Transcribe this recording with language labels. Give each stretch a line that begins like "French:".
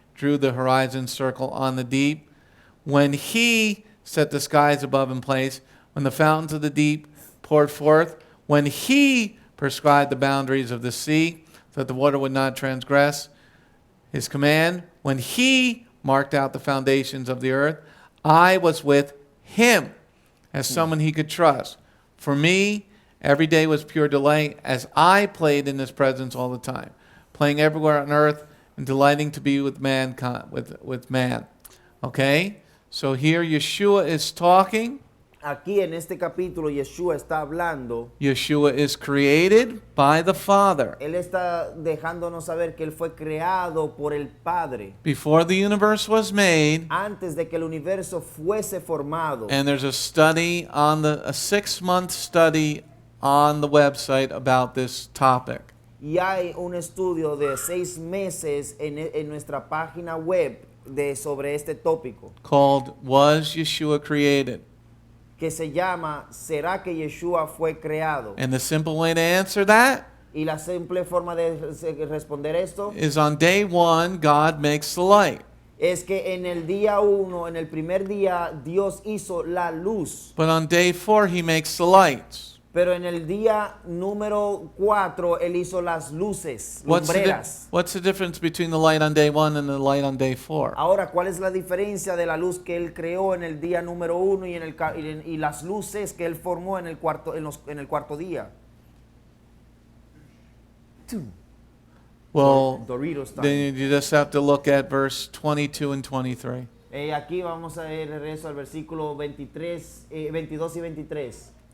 English: drew the horizon circle on the deep, when he set the skies above in place, when the fountains of the deep poured forth, when he prescribed the boundaries of the sea, so that the water would not transgress his command, when he marked out the foundations of the earth, I was with him as someone he could trust. For me, every day was pure delight as I played in his presence all the time, playing everywhere on earth and delighting to be with mankind, with man. Okay? So here Yeshua is talking.
Spanish: Aquí en este capítulo Yeshua está hablando.
English: Yeshua is created by the Father.
Spanish: Él está dejándonos saber que él fue creado por el Padre
English: Before the universe was made,
Spanish: antes de que el universo fuese formado.
English: and there's a study on a 6-month study on the website about this topic.
Spanish: Y hay un estudio de 6 meses en nuestra página web sobre este tópico
English: Called Was Yeshua Created?
Spanish: que se llama ¿Será que Yeshua fue creado?
English: And the simple way to answer that
Spanish: Y la simple forma de responder esto
English: is on day 1, God makes the light.
Spanish: es que en el día 1, en el primer día, Dios hizo la luz.
English: But on day 4, he makes the lights.
Spanish: Pero en el día número 4, él hizo las luces, lumbreras.
English: What's the difference between the light on day 1 and the light on day 4?
Spanish: Ahora, ¿cuál es la diferencia de la luz que él creó en el día número 1 y las luces que él formó en el cuarto día?
English: Well, Doritos time. then you just have to look at verse 22 and 23.
Spanish: Aquí vamos a ir regreso al versículo 22 y 23.